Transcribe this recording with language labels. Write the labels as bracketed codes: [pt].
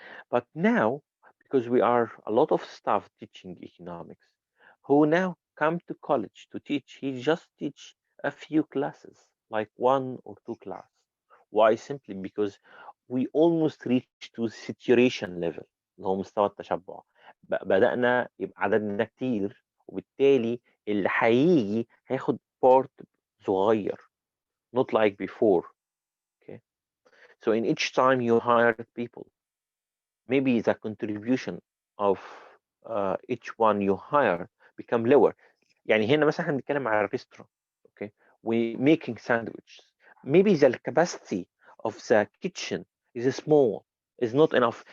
[en] But now, because we are a lot of staff teaching economics, who now come to college to teach, he just teach a few classes, like 1 or 2 class. Why? Simply because we almost reach to saturation level [ar] اللي هو مستوى التشبع. بدأنا يبقى عددنا كتير، وبالتالي اللي هيجي هياخد part صغير, [en] not like before. Okay, so in each time you hired people, maybe the contribution of each one you hire become lower. [ar] يعني هنا مثلا احنا بنتكلم على الريستورant, [en] okay, we making sandwiches, maybe the capacity of the kitchen is small, is not enough.